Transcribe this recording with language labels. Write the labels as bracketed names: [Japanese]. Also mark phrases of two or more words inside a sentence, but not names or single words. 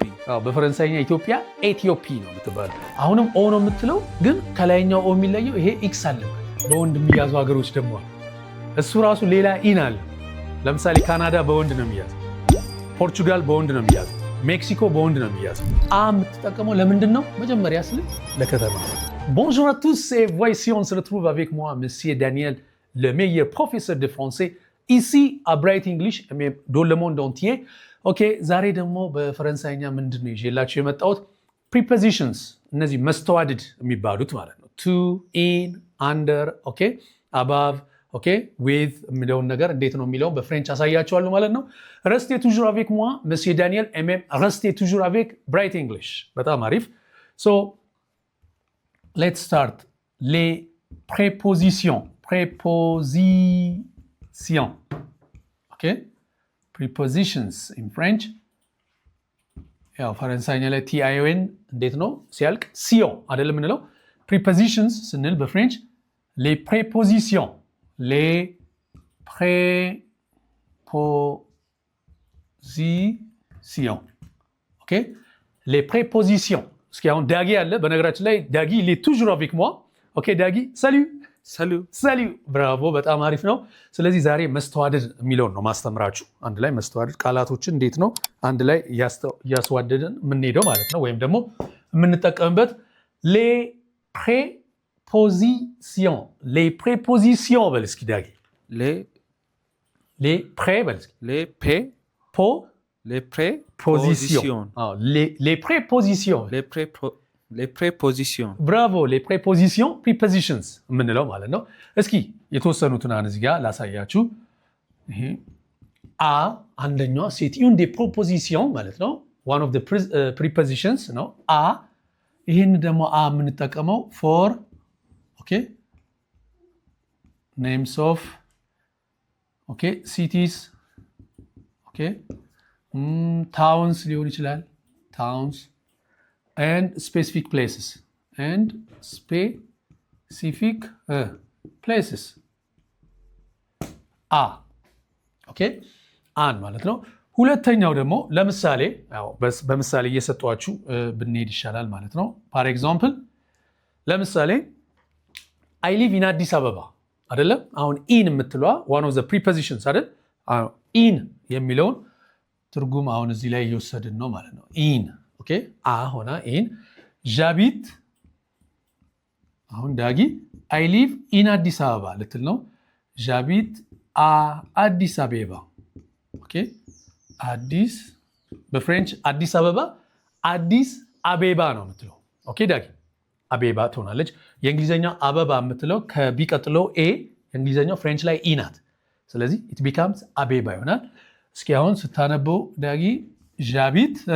[Amharic] በፈረንሳይኛ ኢትዮጵያ ኤቲዮፒ ነው የምትባለው። አሁንም ኦ ነው የምትለው፣ ግን ከላይኛው ኦ የሚለየው ይሄ ኤክስ አለበት። በወንድ የሚያዙ ሀገሮች ደግሞ እሱ ራሱ ሌላ ኢን አለ። ለምሳሌ ካናዳ በወንድ ነው የሚያዘው፣ ፖርቹጋል በወንድ ነው የሚያዘው፣ ሜክሲኮ በወንድ ነው የሚያዘው። አ የምትጠቀመው ለምንድን ነው? መጀመሪያ ስል ለከተማ። [French] Bonjour à tous, et voici on se retrouve avec moi, Monsieur Daniel, le meilleur professeur de français ici à Bright English, mais dans le monde entier. [Amharic] ኦኬ ዛሬ ደግሞ በፈረንሳይኛ ምንድን ነው ይዤላችሁ የመጣሁት? ፕሪፖዚሽንስ እነዚህ መስተዋድድ የሚባሉት ማለት ነው። [English] to, in, under, okay above, okay with [Amharic] የሚለውን ነገር እንዴት ነው የሚለውን በፍሬንች አሳያችኋለሁ ማለት ነው። [French] Restez toujours avec moi Monsieur Daniel [Amharic] ኤምኤም [French] Restez toujours avec Bright English። [Amharic] በጣም አሪፍ። [English] so let's start [French] les prépositions [Amharic] ኦኬ [English] prepositions in French [Amharic] ያው ፈረንሳይኛ ላይ ቲአይኦኤን እንዴት ነው ሲያልቅ ሲዮን አይደለም የምንለው። prepositions ስንል በፍሬንች [French] les prépositions [Amharic] ኦኬ [French] les prépositions። [Amharic] እስኪ አሁን ዳጊ አለ በነገራችን ላይ ዳጊ [French] il est toujours avec moi [Amharic] ኦኬ ዳጊ ሳሉ ብራቮ፣ በጣም አሪፍ ነው። ስለዚህ ዛሬ መስተዋድድ የሚለውን ነው ማስተምራችሁ። አንድ ላይ መስተዋድድ ቃላቶችን እንዴት ነው አንድ ላይ እያስዋደድን የምንሄደው ማለት ነው፣ ወይም ደግሞ የምንጠቀምበት። [French] les prépositions [Amharic] በል እስኪ ዳጊ። les prépositions ብራቮ። [French] les prépositions [Amharic] prepositions የምንለው ማለት ነው። እስኪ የተወሰኑትን እዚህ ጋር ላሳያችሁ። ይሄ አ አንደኛዋ ሴት [French] une des propositions [Amharic] ማለት ነው። [English] one of the prepositions [Amharic] ነው አ። ይሄን ደግሞ አ የምንጠቀመው [English] for okay names of okay cities okay towns [Amharic] ሊሆን ይችላል [English] towns and specific places [Amharic] ኦኬ አን ማለት ነው። ሁለተኛው ደግሞ ለምሳሌ በምሳሌ እየሰጧችሁ ብንሄድ ይሻላል ማለት ነው። [English] for example [Amharic] ለምሳሌ [English] I live in Addis Ababa [Amharic] አይደለም። አሁን ኢን የምትለዋ [English] one of the prepositions [Amharic] አይደል? ኢን የሚለውን ትርጉም አሁን እዚህ ላይ እየወሰድን ነው ማለት ነው። ኢን ኦኬ አ ሆና ኢን ዣቢት። አሁን ዳጊ አይ [English] live in [Amharic] አዲስ አበባ ልትል ነው። ዣቢት አዲስ አበባ ኦኬ አዲስ በፍሬንች አዲስ አበባ አዲስ አቤባ ነው የምትለው። ኦኬ ዳጊ አቤባ ትሆናለች። የእንግሊዝኛው አበባ የምትለው ከቢቀጥለው ኤ የእንግሊዝኛው ፍሬንች ላይ ኢ ናት። ስለዚህ [English] it becomes [Amharic] አቤባ ይሆናል። እስኪ አሁን ስታነበው ዳጊ ዣቢት